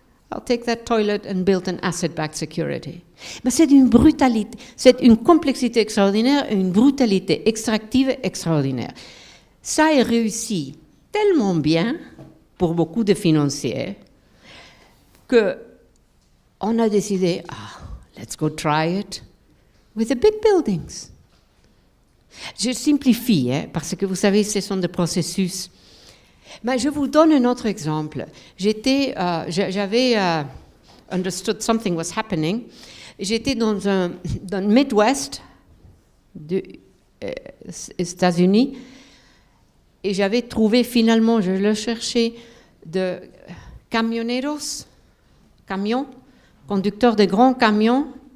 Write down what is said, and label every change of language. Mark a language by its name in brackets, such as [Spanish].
[English] I'll take that toilet and build an asset-backed security. [French] Mais c'est une brutalité, c'est une complexité extraordinaire, une brutalité extractive extraordinaire. Ça est réussi tellement bien pour beaucoup de financiers qu'on a décidé, let's go try it with the big buildings. Je simplifie, hein, parce que vous savez, ce sont des processus. Mais je vous donne un autre exemple. [English] J'avais understood something was happening. [French] J'étais dans le Midwest des États-Unis et j'avais trouvé finalement, je le cherchais, de camioneros, conducteurs de grands camions,